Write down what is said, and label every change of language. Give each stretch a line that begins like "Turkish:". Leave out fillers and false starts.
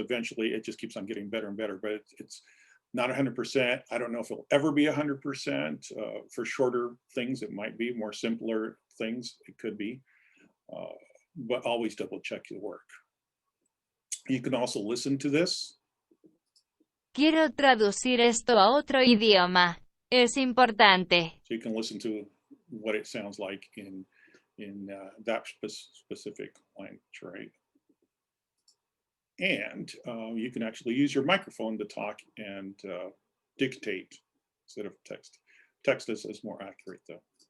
English: Eventually, it just keeps on getting better and better. But it's not 100%. I don't know if it'll ever be 100%. For shorter things, it might be. More simpler things, it could be. But always double check your work. You can also listen to this.
Spanish: Quiero traducir esto a otro idioma. Es importante.
English: So you can listen to what it sounds like in that specific language, right? And you can actually use your microphone to talk and dictate instead of text. Text is more accurate though.